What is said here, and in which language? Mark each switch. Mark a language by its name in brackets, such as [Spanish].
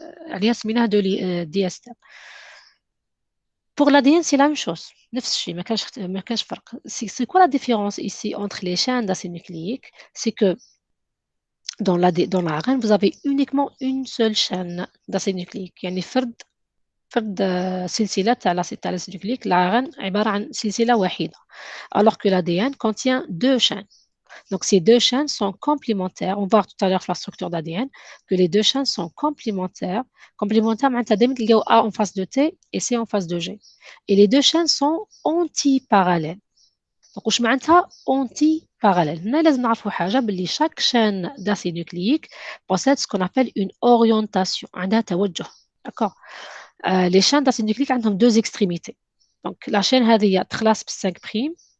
[Arabic] عليها سميناها دي استر. [French] Pour l'ADN, c'est la même chose. [Arabic] ما كانش فرق. [French] C'est quoi la différence ici entre les chaînes d'acide nucléique? C'est que dans l'ARN, vous avez uniquement une seule chaîne d'acide nucléique. [Arabic] يعني فرد سلسلة تاع l'acide nucléique. l'ARN عبارة عن سلسلة واحدة. [French] Alors que l'ADN contient deux chaînes. Donc, ces deux chaînes sont complémentaires. On va voir tout à l'heure la structure d'ADN, que les deux chaînes sont complémentaires. Complémentaires, il y a A en face de T et C en face de G. Et les deux chaînes sont antiparallèles. [Arabic] Donc, واش معناتها anti-parallèle. هنا لازم نعرفوا حاجة باللي [French] chaque chaîne d'acide nucléique possède ce qu'on appelle une orientation. [Arabic] عندها توجه. D'accord? [French] Les chaînes d'acide nucléique ont deux extrémités. Donc, la chaîne [Arabic] هذه تخلص ب [French] 5'.